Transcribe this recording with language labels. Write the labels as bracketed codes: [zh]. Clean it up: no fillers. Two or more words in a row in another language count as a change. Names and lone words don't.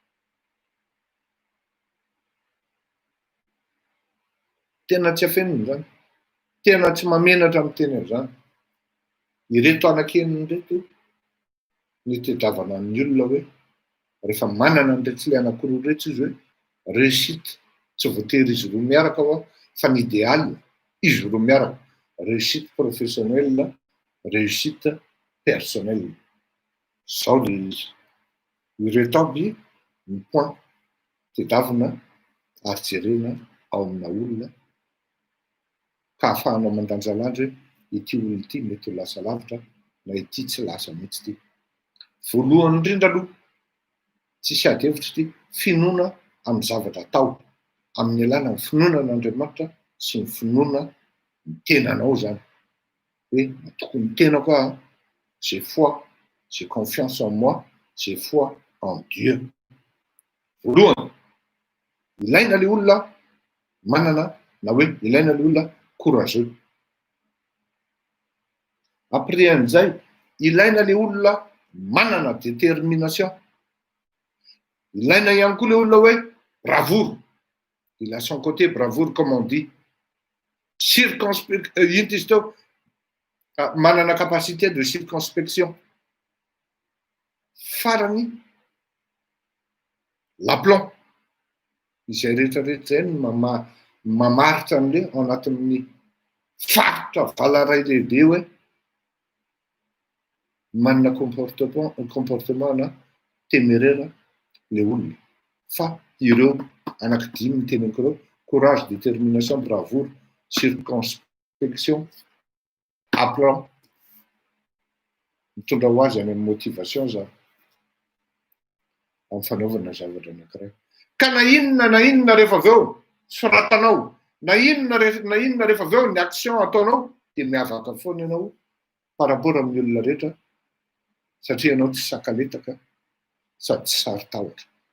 [mg] Tena tsy afeniny zany, tena tsy mamenatra amin'ny teny zany. Ireto anakeniny reto ny tedavana amin'ny olona hoe rehefa manana an'ireo tsy le anankiroa reto izy hoe réussite, tsy voatery izy roa miaraka fa ny idéal izy roa miaraka, [fr] réussite professionnelle, réussite personnelle. [mg] Zao le izy. Ireto aby ny point tedavina ary jerena ao amina olona ka ahafahanao mandanjalanja hoe ity olona ity mety ho lasa lavitra na ity tsy lasa mihitsy ity. Voalohany indrindra aloha, tsisy ady hevitra ity, finoana amin'ny zavatra atao, amin'ny alàna ny finoanan'Andriamanitra sy ny finoana ny tenanao zany. Hoe natoko ny tenako aho, [fr] j'ai foi, j'ai confiance en moi, j'ai foi en Dieu. [mg] Voalohany, ilaina le olona manana na hoe ilaina le olona courageux. Après an'izay, ilaina le olona manana détermination. Ilaina ihany koa le olona hoe bravoure. [fr] Il a son côté bravoure comme on dit. [mg] Manana [fr] capacité de circonspection. [mg] Farany l'aplomb. Izay rehetrarehetra zay mamaritra an'le ao anatin'ny faritra valaray lehibe hoe manana comportement na téméraire le olona. Fa ireo anankidimy ny teneniko ireo: [fr] courage, détermination, bravoure, circonspection, aplomb. [mg] Mitondra ho azy any amin'ny motivation za amin'ny fanaovana zavatra anankiray. Ka na inona rehefa avy eo soratanao, na inona rehefa avy eo ny action ataonao, dia miavaka foana ianao [fr] par rapport [mg] amin'ny olona rehetra satria ianao tsy sakaletaka sady tsy saritahotra.